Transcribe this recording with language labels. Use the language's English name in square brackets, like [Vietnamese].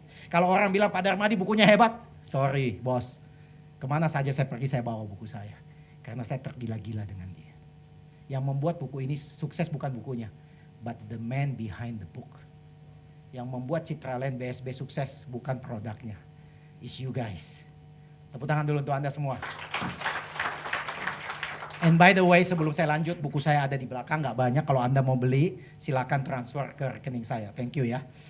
[Indonesian] Kalau orang bilang Pak Darmadi bukunya hebat, sorry bos. Kemana saja saya pergi saya bawa buku saya. Karena saya tergila-gila dengan dia. Yang membuat buku ini sukses bukan bukunya. [English] But the man behind the book. [Indonesian] Yang membuat Citraland BSB sukses bukan produknya. [English] It's you guys. [Indonesian] Tepuk tangan dulu untuk Anda semua. [English] And by the way [Indonesian] sebelum saya lanjut buku saya ada di belakang. Gak banyak, kalau Anda mau beli silakan transfer ke rekening saya. [English] Thank you [Indonesian] ya.